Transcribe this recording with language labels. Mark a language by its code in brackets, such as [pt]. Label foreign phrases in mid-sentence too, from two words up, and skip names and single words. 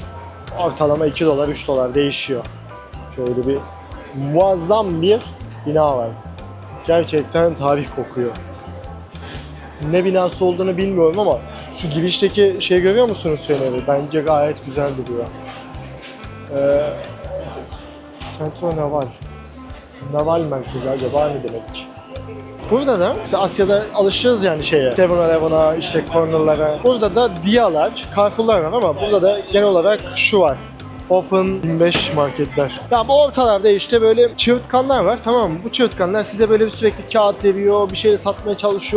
[tr] Ortalama 2 dolar 3 dolar değişiyor. Şöyle bir muazzam bir bina var. Gerçekten tarih kokuyor. Ne binası olduğunu bilmiyorum ama şu girişteki şey görüyor musunuz feneri? Bence gayet güzel duruyor. Centro Naval. Naval merkezi acaba ne demek? Burada da işte Asya'da alışığız yani şeye. 7-Eleven'a, işte corner'lara. Burada da Dia'lar, Carrefour'lar var ama burada da genel olarak şu var. Open 25 marketler. Ya bu ortalarda işte böyle çığırtkanlar var, tamam mı? Bu çığırtkanlar size böyle sürekli kağıt veriyor, bir şeyleri satmaya çalışıyor.